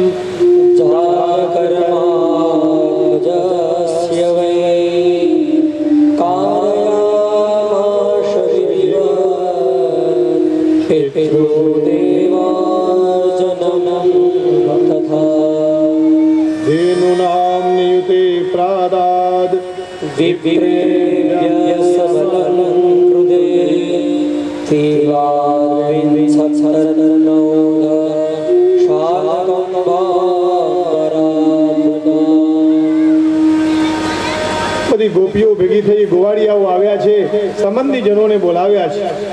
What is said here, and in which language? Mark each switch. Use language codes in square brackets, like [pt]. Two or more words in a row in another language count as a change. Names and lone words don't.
[sa] जाकर्माजस्य वै कारयामाश पितृदेवार्जनं तथा धेनूनां नियुते प्रादाद् विप्रेभ्य सबलं कृते [gu] બધી ગોપીઓ ભેગી થઈ, ગોવાળિયાઓ આવ્યા છે, સંબંધીજનોને બોલાવ્યા છે.